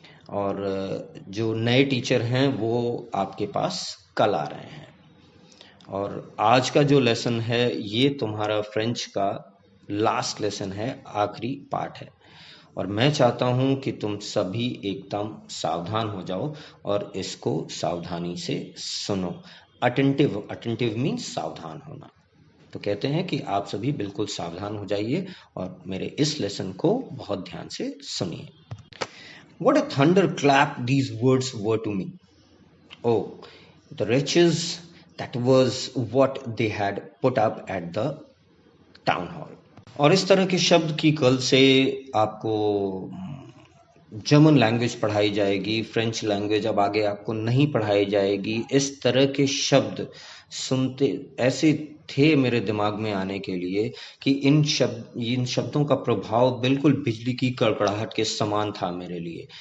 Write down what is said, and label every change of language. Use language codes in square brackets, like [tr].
[hi] और जो नए टीचर हैं वो आपके पास कल आ रहे हैं, और आज का जो लेसन है ये तुम्हारा फ्रेंच का लास्ट लेसन है, आखिरी पाठ है, और मैं चाहता हूं कि तुम सभी एकदम सावधान हो जाओ और इसको सावधानी से सुनो। अटेंटिव मीन्स सावधान होना। तो कहते हैं कि आप सभी बिल्कुल सावधान हो जाइए और मेरे इस लेसन को बहुत ध्यान से सुनिए। [en] What a thunderclap these words were to me. Oh, the wretches, that was what they had put up at the town hall. [hi] और इस तरह के शब्द की कल से आपको जर्मन लैंग्वेज पढ़ाई जाएगी, फ्रेंच लैंग्वेज अब आगे आपको नहीं पढ़ाई जाएगी। इस तरह के शब्द सुनते ऐसे थे मेरे दिमाग में आने के लिए कि इन शब्दों का प्रभाव बिल्कुल बिजली की कड़कड़ाहट के समान था मेरे लिए।